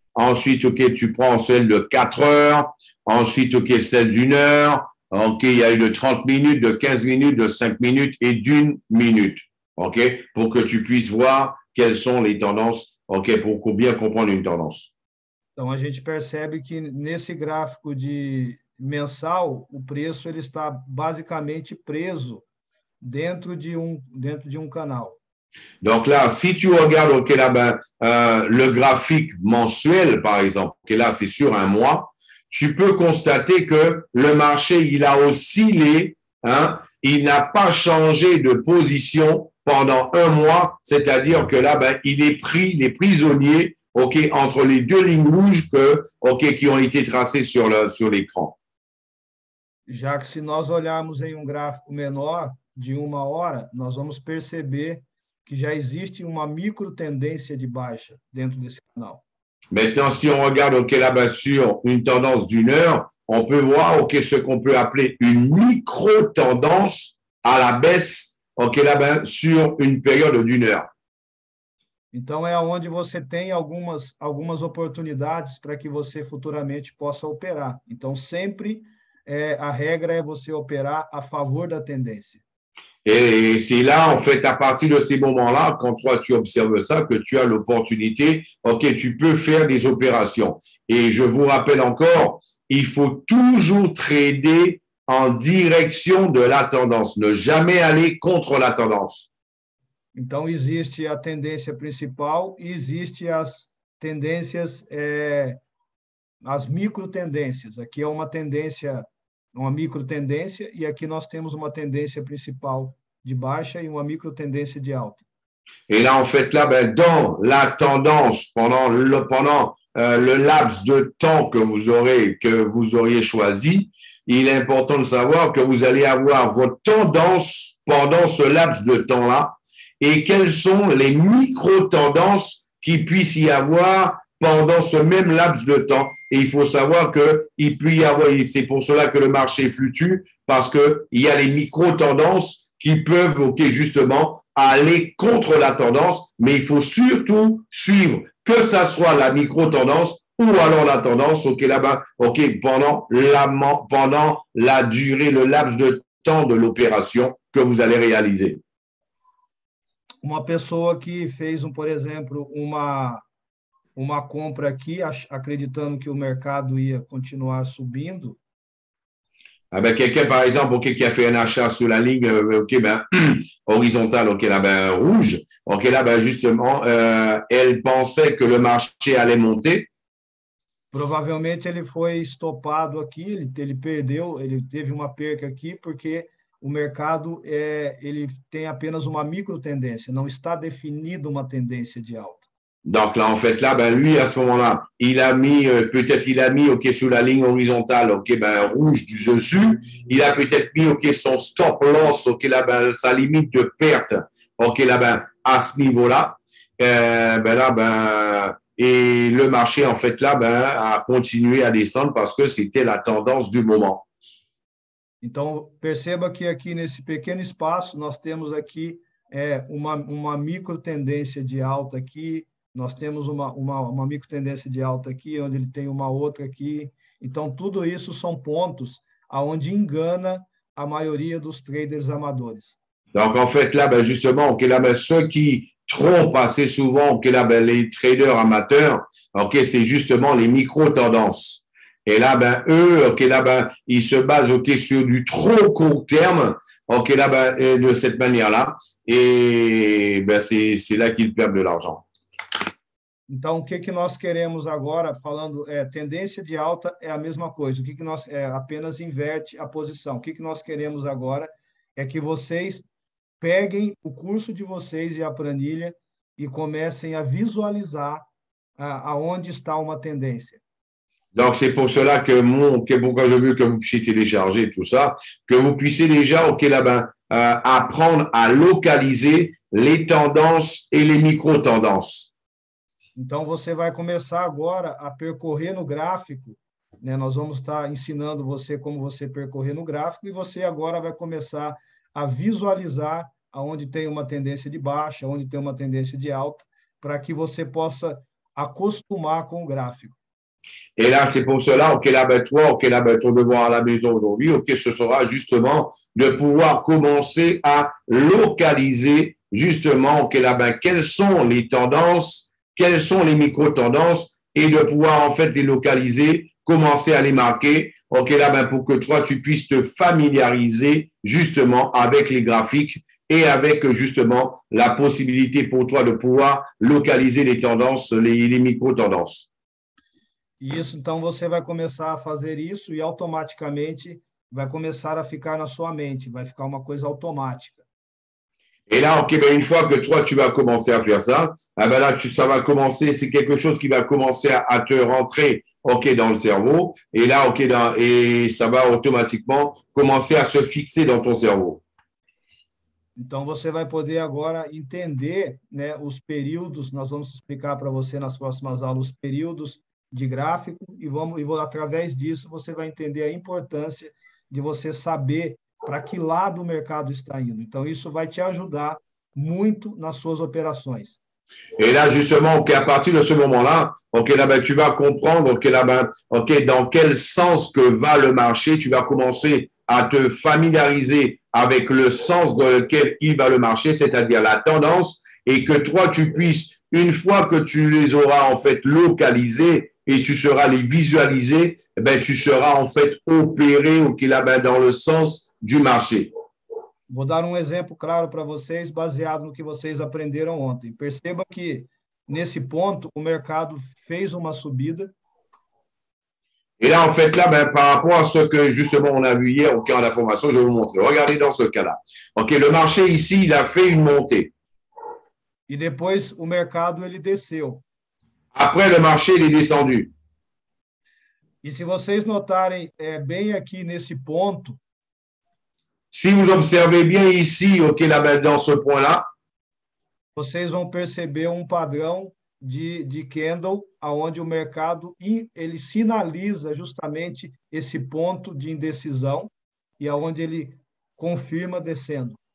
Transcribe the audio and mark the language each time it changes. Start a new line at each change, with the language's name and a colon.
French: Ensuite, OK, tu prends celle de 4 heures. Ensuite, OK, celle d'1 heure. OK, il y a eu de 30 minutes, de 15 minutes, de 5 minutes et d'1 minute. OK, pour que tu puisses voir quelles sont les tendances, OK, pour bien comprendre une tendance.
Portuguese: Então, a gente percebe que nesse gráfico de mensal, o preço ele está basicamente preso dentro de um canal.
French: Donc là, si tu regardes, OK, là, ben, le graphique mensuel, par exemple, OK, là, c'est sur un mois, tu peux constater que le marché, il a oscillé, hein, il n'a pas changé de position pendant un mois, c'est-à-dire que là, ben, il est prisonnier, OK, entre les deux lignes rouges qui ont été tracées sur l'écran.
Portuguese: Já que se nós olharmos em um gráfico menor, de 1 hora, nós vamos perceber que já existe uma micro tendência de baixa dentro desse canal.
French: Maintenant, si on regarde, OK, là-bas sur une tendance d'1 heure, on peut voir, OK, ce qu'on peut appeler une micro-tendance à la baisse, OK, là-bas sur une période d'1 heure.
Portuguese: Então, é onde você tem algumas oportunidades para que você futuramente possa operar. Então, sempre a regra é você operar a favor da tendência.
French: Et c'est là, en fait, à partir de ces moments-là, quand toi, tu observes ça, que tu as l'opportunité, OK, tu peux faire des opérations. Et je vous rappelle encore, il faut toujours trader en direction de la tendance, ne jamais aller contre la tendance.
Portuguese: Então, existe a tendência principal e existe as tendências, as microtendências. Aqui é uma tendência, uma microtendência, e aqui nós temos uma tendência principal de baixa e uma microtendência de alta.
French: Et là, en fait, là, ben, dans la tendance, pendant le laps de temps que vous auriez choisi, il est important de savoir que vous allez avoir votre tendance pendant ce laps de temps-là et quelles sont les micro-tendances qu'il puisse y avoir pendant ce même laps de temps. Et il faut savoir qu'il peut y avoir, c'est pour cela que le marché fluctue, parce qu'il y a les micro-tendances qui peuvent, ok, justement, aller contre la tendance, mais il faut surtout suivre, que ça soit la micro-tendance ou alors la tendance, ok, là-bas, ok, pendant la durée, le laps de temps de l'opération que vous allez réaliser.
Portuguese: Uma pessoa que fez, por exemplo, uma compra aqui, acreditando que o mercado ia continuar subindo.
French: Ah ben, quelqu'un, par exemple, okay, qui a fait un achat sur la ligne okay, ben, horizontale, okay, là, ben, rouge, okay, là, ben, justement, elle pensait que le marché allait monter.
Portuguese: Provavelmente ele foi estopado aqui, ele perdeu, ele teve uma perca aqui, porque o mercado ele tem apenas uma microtendência, não está definida uma tendência de alta.
French: Donc là, en fait, là, ben, lui, à ce moment-là, il a mis, peut-être il a mis, OK, sous la ligne horizontale, OK, ben, rouge du dessus. Il a peut-être mis, OK, son stop loss, OK, là, ben, sa limite de perte, OK, là, ben, à ce niveau-là. Ben, là, ben, et le marché, en fait, là, ben, a continué à descendre parce que c'était la tendance du moment.
Portuguese: Então, perceba que aqui nesse pequeno espaço, nós temos aqui uma micro tendência de alta aqui, nós temos uma micro tendência de alta aqui, onde ele tem uma outra aqui. Então, tudo isso são pontos aonde engana a maioria dos traders amadores.
French: Donc, en fait, là, ben, justement, okay, là, ben, ceux qui trompent assez souvent, okay, là, ben, les traders amateurs, okay, c'est justement les micro-tendances. Et là, ben, eux, OK, là, ben, ils se basent, OK, sur du trop court terme, OK, là, ben, de cette manière-là. Et ben, c'est là qu'ils perdent de l'argent.
Portuguese: Então, o que nós queremos agora, falando, tendência de alta é a mesma coisa. O que nós apenas inverte a posição. O que nós queremos agora é que vocês peguem o curso de vocês e a planilha e comecem a visualizar aonde está uma tendência.
French: Donc, c'est pour cela que pourquoi je veux que vous puissiez télécharger tout ça, que vous puissiez déjà, OK, là, ben, apprendre à localiser les tendances et les micro-tendances.
Portuguese: Então, você vai começar agora a percorrer no gráfico, né? Nós vamos estar ensinando você como você percorrer no gráfico e você agora vai começar a visualizar aonde tem uma tendência de baixa, onde tem uma tendência de alta, para que você possa acostumar com o gráfico.
French: Et là, c'est pour cela, OK, là, ben, toi, OK, là, ben, ton devoir à la maison aujourd'hui, OK, ce sera justement de pouvoir commencer à localiser justement, OK, là, ben, quelles sont les tendances, quelles sont les micro-tendances et de pouvoir en fait les localiser, commencer à les marquer, OK, là, ben, pour que toi, tu puisses te familiariser justement avec les graphiques et avec justement la possibilité pour toi de pouvoir localiser les tendances, les micro-tendances.
Portuguese: Isso, então você vai começar a fazer isso e automaticamente vai começar a ficar na sua mente, vai ficar uma coisa automática.
French: Et là, OK, ben, une fois que toi, tu vas commencer à faire ça, ah ben là, ça va commencer, c'est quelque chose qui va commencer à te rentrer, OK, dans le cerveau. Et là, OK, et ça va automatiquement commencer à se fixer dans ton cerveau.
Portuguese: Então, você vai poder agora entender, né, os períodos, nós vamos explicar para você nas próximas aulas os períodos de gráfico e através disso você vai entender a importância de você saber para que lado o mercado está indo. Então, isso vai te ajudar muito nas suas opérations.
French: Et là, justement, OK, à partir de ce moment-là, OK, là, ben, tu vas comprendre, OK, là, ben, OK, dans quel sens que va le marché, tu vas commencer à te familiariser avec le sens dans lequel il va le marché, c'est-à-dire la tendance, et que toi, tu puisses, une fois que tu les auras en fait localisés et tu seras les visualiser, ben, tu seras en fait opéré, OK, là, ben, dans le sens du marché.
Portuguese: Vou dar exemplo claro para vocês, baseado no que vocês aprenderam ontem. Perceba que nesse ponto, o mercado fez uma subida.
French: Et là, en fait, là, ben, par rapport à ce que justement on a vu hier au cas d'information, je vais vous montrer. Regardez dans ce cas-là. OK, le marché ici, il a fait une montée.
Portuguese: E depois o mercado ele desceu.
French: Après, le marché, il est descendu.
Portuguese: E se vocês notarem bem aqui nesse ponto,
French: Si vous observez bien ici, OK, là, ben, dans ce point-là,
Portuguese: vocês vão perceber um padrão de candle, aonde o mercado ele sinaliza justamente esse ponto de indecisão e aonde ele confirma descendo.